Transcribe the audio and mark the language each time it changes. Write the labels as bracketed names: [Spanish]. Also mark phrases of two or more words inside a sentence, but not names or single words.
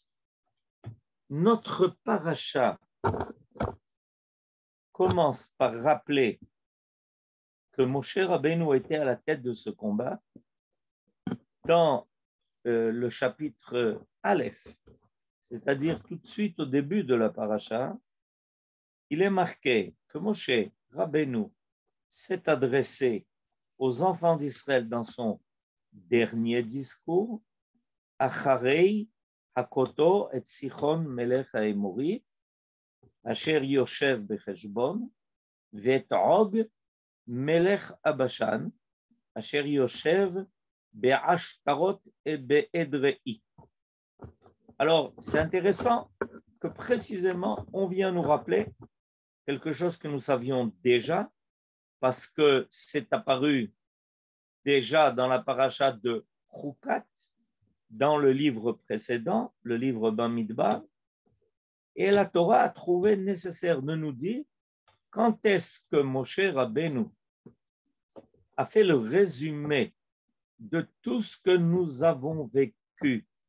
[French] Notre paracha commence par rappeler que Moshe Rabbeinu était à la tête de ce combat dans le chapitre Aleph, c'est-à-dire tout de suite au début de la paracha. Il est marqué que Moshe Rabbeinu s'est adressé aux enfants d'Israël dans son dernier discours, [Hebrew] אחרי הכתו את סיחון מלך האמרי אשר יושב בחשבון ואת עוג מלך הבשן אשר יושב בעשתרות ובאדרעי. [French] Alors, c'est intéressant que précisément, on vient nous rappeler quelque chose que nous savions déjà, parce que c'est apparu déjà dans la paracha de Chukat, dans le livre précédent, le livre Bamidbar, et la Torah a trouvé nécessaire de nous dire quand est-ce que Moshe Rabbeinu a fait le résumé de tout ce que nous avons vécu